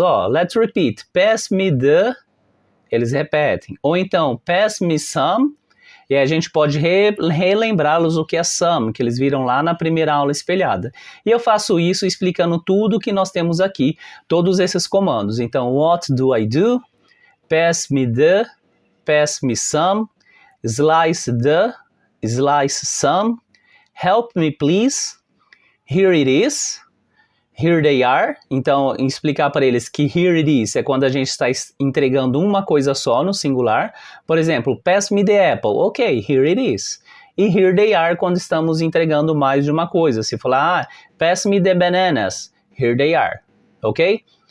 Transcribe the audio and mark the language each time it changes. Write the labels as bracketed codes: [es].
[en] Ó, let's repeat. Pass me the... [pt] Eles repetem. Ou então, [en] pass me some. [pt] E aí a gente pode relembrá-los o que é some, que eles viram lá na primeira aula espelhada. E eu faço isso explicando tudo que nós temos aqui, todos esses comandos. [en] Então, what do I do? Pass me the, pass me some, slice the, slice some, help me please, here it is, here they are. [pt] Então, explicar para eles que [en] here it is [pt] é quando a gente está entregando uma coisa só no singular. Por exemplo, [en] pass me the apple. Ok, here it is. E here they are [pt] quando estamos entregando mais de uma coisa. Se falar, [en] pass me the bananas. Here they are. Ok?